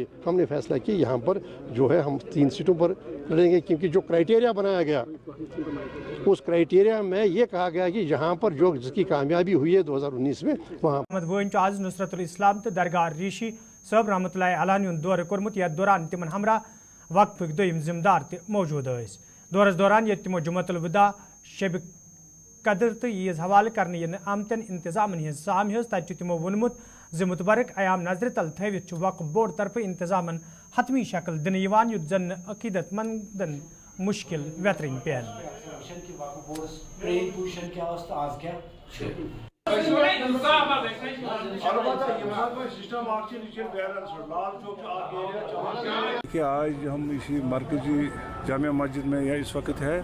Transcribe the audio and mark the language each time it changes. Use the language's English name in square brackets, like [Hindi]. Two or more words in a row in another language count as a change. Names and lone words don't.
[Urdu] ہم نے فیصلہ کیا یہاں پر جو ہے ہم 3 سیٹوں پر لڑیں گے، کیونکہ جو کرائٹیریا بنایا گیا اس کرائٹیریا میں یہ کہا گیا کہ یہاں پر جو جس کی کامیابی ہوئی ہے 2019 میں وہاں [Kashmiri] आज नुसरतुल इस्लाम तो दरगाह ऋषि सब रहमतुल्लाह अलैहि दौर कोर्मुत यथ दौरान तिमन हमरा वक्फ दोयम जिम्मेदार ते मौजूद दौरस दौरान ये तिमो जुमतुल विदा शब कदर तो ईज हवाले करने इन आमतन इंतजामन हज साम तत तिमो वोनमुत ज मुतबरक अयाम नजर तल थवित वक्फ बोर्ड तरफ इंतजामन हतमी शक्ल दिन युत जन अकीदत मंदन मुश्किल वेतरिन पेन। [Urdu] کہ آج ہم اسی مرکزی جامع مسجد میں یہ اس وقت ہے.